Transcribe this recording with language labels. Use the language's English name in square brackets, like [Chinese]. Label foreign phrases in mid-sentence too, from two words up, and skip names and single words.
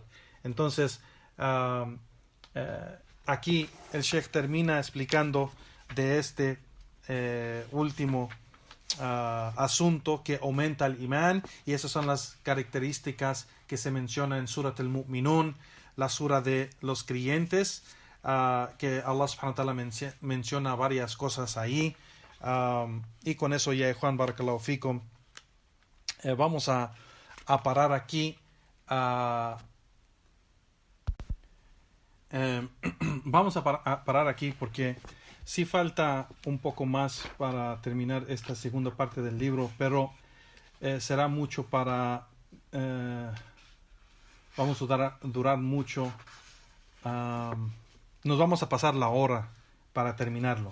[Spanish] Entonces aquí el Sheikh termina explicando de este último asunto que aumenta el imán, y esas son las características que se mencionan en Surat al-Mu'minun, la sura de los creyentes, que Allah [Arabic] سبحانه وتعالى [Spanish] menciona varias cosas ahí, y con eso ya, Juan, [Arabic] بارك الله فيكم, [Spanish] vamos a parar aquí. Vamos a parar aquí porque sí falta un poco más para terminar esta segunda parte del libro, pero será mucho para vamos a durar mucho, nos vamos a pasar la hora para terminarlo.